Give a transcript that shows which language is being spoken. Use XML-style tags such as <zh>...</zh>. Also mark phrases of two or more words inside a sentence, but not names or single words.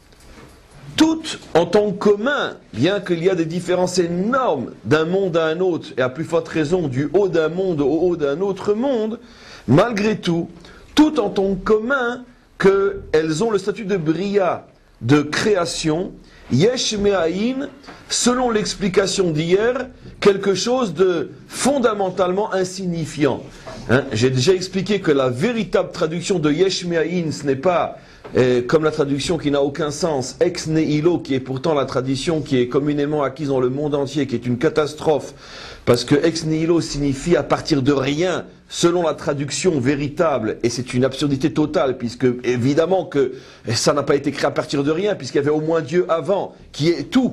<fr>toutes en tant commun, bien qu'il y a des différences énormes d'un monde à un autre, et à plus forte raison du haut d'un monde au haut d'un autre monde, malgré tout, toutes en tant commun qu'elles ont le statut de bria, de création,</fr> <he>יש מאין,</he> <fr>selon l'explication d'hier, quelque chose de fondamentalement insignifiant. J'ai déjà expliqué que la véritable traduction de</fr> <he>יש מאין,</he> <fr>ce n'est pas comme la traduction qui n'a aucun sens,</fr> <la>ex nihilo,</la> <fr>qui est pourtant la tradition qui est communément acquise dans le monde entier, qui est une catastrophe, parce que</fr> <la>ex nihilo</la> <fr>signifie à partir de rien, selon la traduction véritable, et c'est une absurdité totale, puisque évidemment que ça n'a pas été créé à partir de rien, puisqu'il y avait au moins Dieu avant, qui est tout.</fr>